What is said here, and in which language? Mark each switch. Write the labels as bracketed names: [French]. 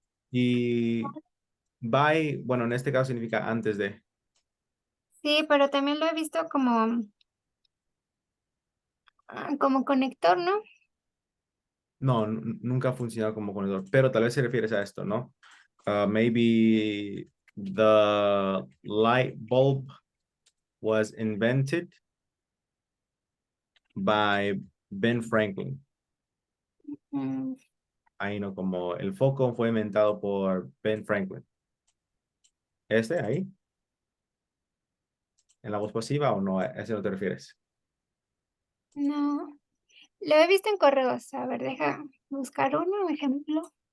[Spanish] Y by, bueno, en este caso significa antes de. sí, pero también lo he visto como, como conector, ¿no? No, nunca ha funcionado como conector, pero tal vez se refieres a esto, ¿no? [English] Maybe the light bulb was invented by Ben Franklin. Mm, [Spanish] Ahí no, como el foco fue inventado por Ben Franklin. ¿Este ahí? ¿En la voz pasiva o no? ¿A ese no te refieres? no, lo he visto en correos. A ver, deja buscar uno, ejemplo.